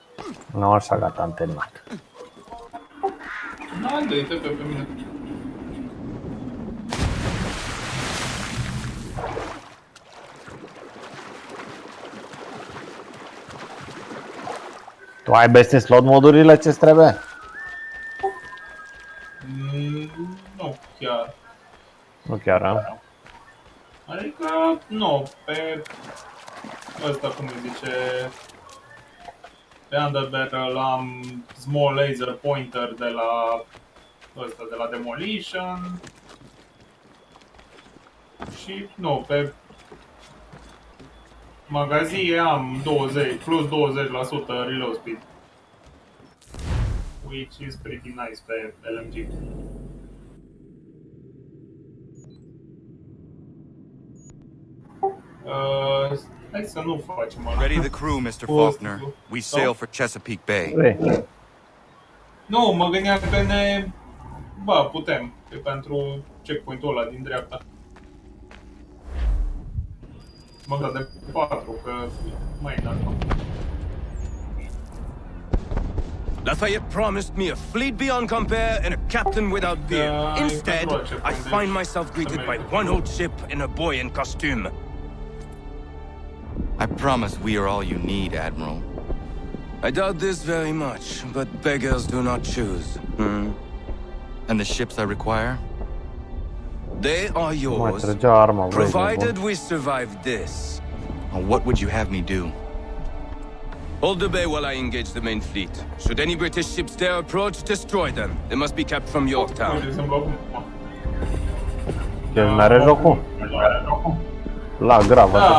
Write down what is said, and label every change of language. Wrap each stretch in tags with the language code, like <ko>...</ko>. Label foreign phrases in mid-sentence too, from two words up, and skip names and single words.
<ro>Nu, așa, gata, am terminat. Na, dă-i-te pe mine. Tu ai</ro> <en>best in slot</en> <ro>modurile ce-ți trebuie? Nu chiar. Nu chiar, a? Adică, nu, pe ăsta, cum îi zice, pe Underbarrel am small laser pointer de la ăsta, de la Demolition și, nu, pe magazie am 20, plus 20%</ro> <en>reload speed, which is pretty nice</en> <ro>pe LMG. Hai să nu facem ăla.</ro> <en>Ready the crew, Mr. Faulkner. We sail for Chesapeake Bay. Nu, mă gândeam că ne... Ba, putem. E pentru checkpoint-ul ăla din dreapta. Mă gândea de 4, că mai înalt. Lafayette promised me a fleet beyond compare and a captain without peer. Instead, I find myself greeted by one old ship and a boy in costume. I promise we are all you need, Admiral. I doubt this very much, but beggars do not choose. And the ships I require? They are yours, provided we survive this. What would you have me do? Hold the bay while I engage the main fleet. Should any British ships dare approach, destroy them. They must be kept from Yorktown.</en> <ro>N-are jocul? La grav,</ro>